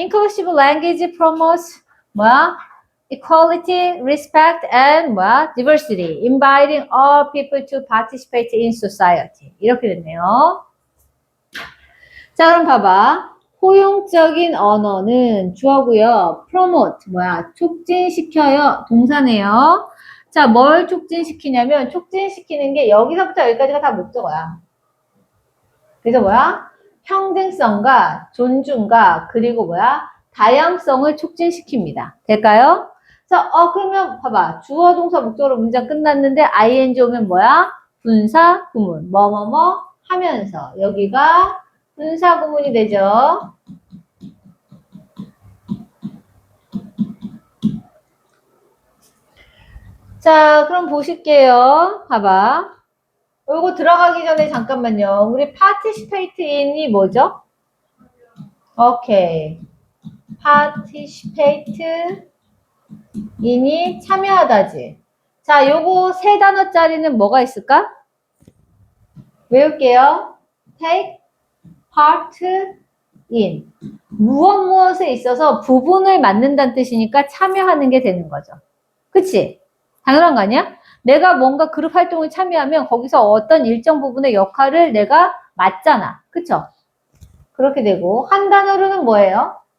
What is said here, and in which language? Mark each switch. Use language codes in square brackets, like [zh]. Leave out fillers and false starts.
[en] Inclusive language promotes [ko] 뭐야? [en] Equality, respect, and 뭐야? Diversity, inviting all people to participate in society. [ko] 이렇게 됐네요. 자, 그럼 봐봐. 포용적인 언어는 주어고요. promote 뭐야? 촉진시켜요. 동사네요. 자, 뭘 촉진시키냐면 촉진시키는 게 여기서부터 여기까지가 다 목적어야. 그래서 뭐야? 평등성과 존중과 그리고 뭐야? 다양성을 촉진시킵니다. 될까요? 자, 그러면 봐봐. 주어, 동사, 목적어로 문장 끝났는데 ing 오면 뭐야? 분사, 구문. 뭐뭐뭐 하면서. 여기가 분사, 구문이 되죠. 자, 그럼 보실게요. 봐봐. 이거 들어가기 전에 잠깐만요. 우리 participate in이 뭐죠? 오케이. participate in이 참여하다지. 자, 요거 세 단어짜리는 뭐가 있을까? 외울게요. [en] take part in. [ko] 무엇에 있어서 부분을 맡는다는 뜻이니까 참여하는 게 되는 거죠. 그치? 당연한 거 아니야? 내가 뭔가 그룹 활동에 참여하면 거기서 어떤 일정 부분의 역할을 내가 맡잖아. 그쵸? 그렇게 되고, 한 단어로는 뭐예요?